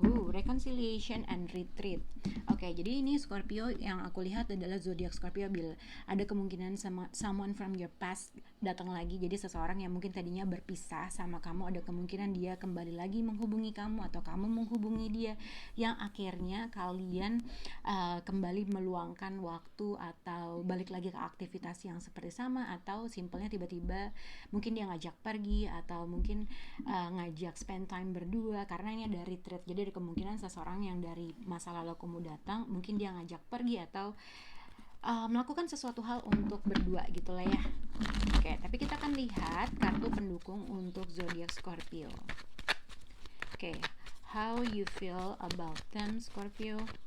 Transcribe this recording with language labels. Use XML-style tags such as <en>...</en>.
<en>Reconciliation and retreat.</en> <id>Oke, jadi ini Scorpio yang aku lihat adalah zodiak Scorpio. Bila ada kemungkinan</id> <en>someone from your past</en> <id>datang lagi. Jadi seseorang yang mungkin tadinya berpisah sama kamu, ada kemungkinan dia kembali lagi menghubungi kamu atau kamu menghubungi dia, yang akhirnya kalian kembali meluangkan waktu atau balik lagi ke aktivitas yang seperti sama, atau simpelnya tiba-tiba mungkin dia ngajak pergi atau mungkin ngajak spend time berdua, karena ini ada retreat. Jadi ada kemungkinan seseorang yang dari masa lalu kamu datang, mungkin dia ngajak pergi atau melakukan sesuatu hal untuk berdua gitu lah ya. Oke, tapi kita akan lihat kartu pendukung untuk zodiak Scorpio.</id> <en>Oke, how you feel about them, Scorpio?</en>